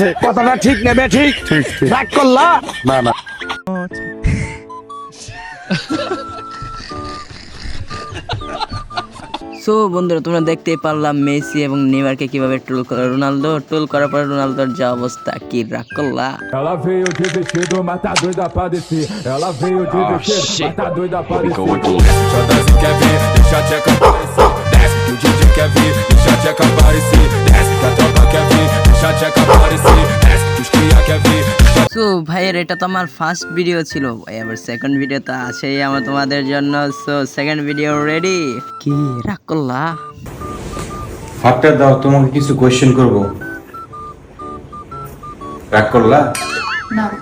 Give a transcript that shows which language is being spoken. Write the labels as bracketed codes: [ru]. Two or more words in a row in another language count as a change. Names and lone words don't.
[bn] কথাটা ঠিক নেবে? ঠিক রাগ করলা? না সো বন্ধুরা, তোমরা দেখতেই পারলাম মেসি এবং নেইমারকে কিভাবে ট্রোল করে রোনালদো। ট্রোল করার পর রোনালদোর যা অবস্থা, কি রাগ করলা? [pt] Ela veio de vestido, mas tá doida pra descer. Ela veio de vestido, mas tá doida pra descer. Deixa dança quer ver, deixa a tcheca aparecer. Desce que o DJ quer ver, deixa a tcheca aparecer. Desce que a tropa quer ver, deixa a tcheca aparecer. Desce que os cria quer ver. [bn] সো ভাইয়ের এটা তো আমার [en] first video [bn] ছিল, এবার [en] second video [bn] তো আছেই আমার তোমাদের জন্য। সো [en] second video ready. [bn] কি রাগ করলা? হাতটা দাও, তোমাকে কিছু কোয়েশ্চেন করব। রাগ করলা? না।